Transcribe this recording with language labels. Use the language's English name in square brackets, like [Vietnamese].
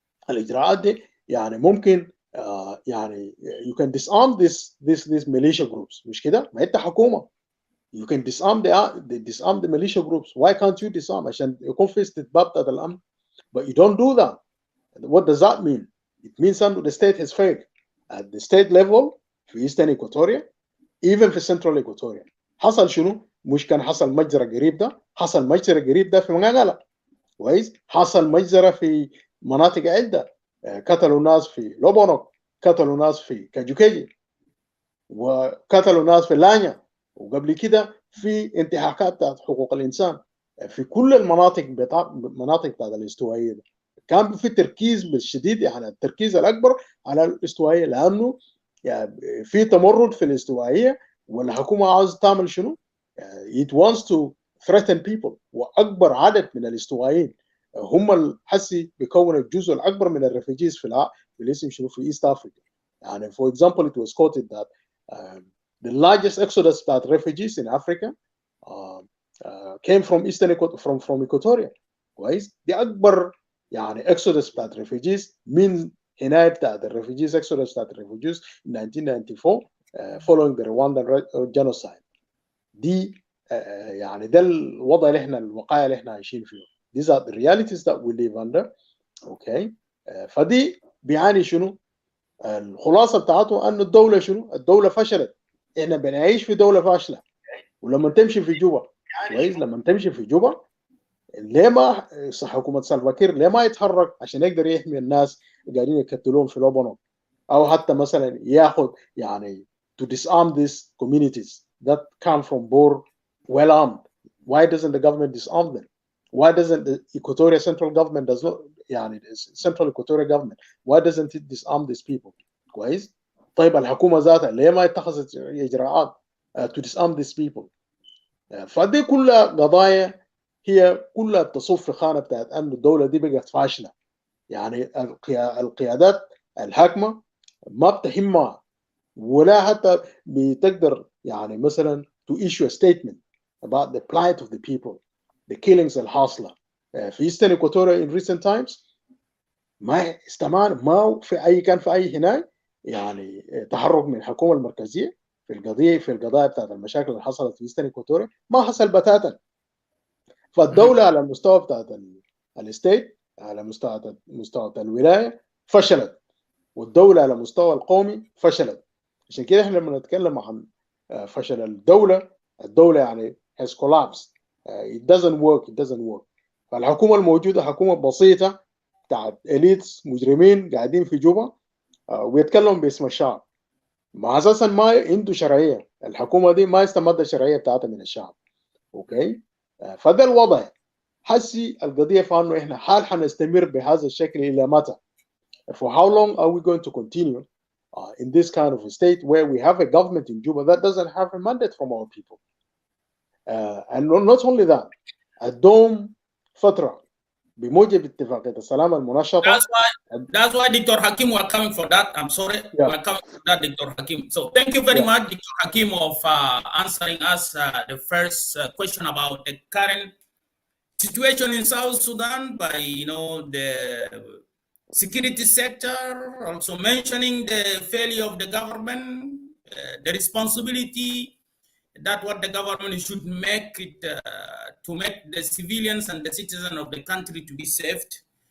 [Arabic] الاجراءات دي يعني ممكن يعني [English] you can disarm these militia groups, [Arabic] مش كده؟ ما انت حكومه, [English] you can disarm the militia groups. Why can't you disarm? [Arabic] عشان يكون في استتباب بتاعت الامن. [English] But you don't do that. What does that mean? It means that the state has failed at the state level في eastern Equatoria, even في central Equatoria. [Arabic] حصل شنو؟ مش كان حصل مجزرة قريب ده؟ حصل مجزرة قريب ده في منغالا. كويس. حصل مجزرة في مناطق عدة, قتلوا ناس في لوبونوك, قتلوا ناس في كاجوكيجي, وقتلوا ناس في لانيا, وقبل كده في انتهاكات بتاعت حقوق الانسان في كل المناطق بتاعت الاستوائيه ده. كان في تركيز بالشديد, يعني التركيز الاكبر على الاستوائيه, لانه يعني في تمرد في الاستوائيه, والحكومه عاوز تعمل شنو؟ [English] it wants to threaten people. [Arabic] واكبر عدد من الاستوائيين هم الحسي بيكونوا الجزء الاكبر من الريفوجيز في الاسم شنو في ايست افريقيا. [English] And for example, it was quoted that the largest exodus of refugees in Africa came from from Equatoria. [Arabic] كويس؟ دي أكبر يعني [English] exodus بتاعت refugees من حماية بتاعت refugees exodus بتاعت refugees in 1994 following the Rwandan genocide. [Arabic] دي يعني ده الوضع اللي احنا الوقاية اللي احنا عايشين فيه. [English] These are the realities that we live under. Okay. [Arabic] فدي بيعاني شنو؟ الخلاصة بتاعته أن الدولة شنو؟ الدولة فشلت. احنا بنعيش في دولة فاشلة. ولما تمشي في جوبا كويس؟ لما تمشي في جوبا ليه ما حكومة سلفاكير ليه ما يتحرك عشان يقدر يحمي الناس قاعدين يقتلون في لبنان، او حتى مثلا ياخذ يعني [English] to disarm these communities that come from Bor well armed. Why doesn't the government disarm them? Why doesn't the Equatorial central government does not يعني central Equatorial government why doesn't it disarm these people؟ [Arabic] كويس؟ طيب الحكومة ذاتها ليه ما اتخذت إجراءات [English] to disarm these people؟ [Arabic] فدي كلها قضايا هي كلها تصب في خانه بتاعت ان الدوله دي بقت فاشله. يعني القيادات الحاكمه ما بتهمها ولا حتى بتقدر يعني مثلا [English] to issue a statement about the plight of the people, the killings [Arabic] الحاصله في Eastern Equatoria in recent times. ما استمعنا ما في اي كان في اي هناك يعني تحرك من الحكومه المركزيه في القضايا بتاعت المشاكل اللي حصلت في Eastern Equatoria ما حصل بتاتا. فالدولة على المستوى بتاعت الستيت على مستوى الولاية فشلت، والدولة على المستوى القومي فشلت. عشان كده احنا لما نتكلم عن فشل الدولة يعني [English] has collapsed. It doesn't work. [Arabic] فالحكومة الموجودة حكومة بسيطة بتاعت إليتس مجرمين قاعدين في جوبا ويتكلموا باسم الشعب. ما أساسا ما عنده شرعية، الحكومة دي ما استمد الشرعية بتاعتها من الشعب. أوكي؟ فده الوضع. حسي القضية فانه احنا حال حنستمر بهذا الشكل الى متى؟ [English] For how long are we going to continue in this kind of a state where we have a government in Juba that doesn't have a mandate from our people? And not only that, [Arabic] الدوم فترة بموجب اتفاقية السلام المنشطة. [English] That's why Dr. Hakim were coming for that. I'm sorry, we're coming for that, Dr. Hakim. So thank you very much, Dr. Hakim, of answering us the first question about the current situation in South Sudan by the security sector, also mentioning the failure of the government, the responsibility that what the government should make it to make the civilians and the citizens of the country to be saved.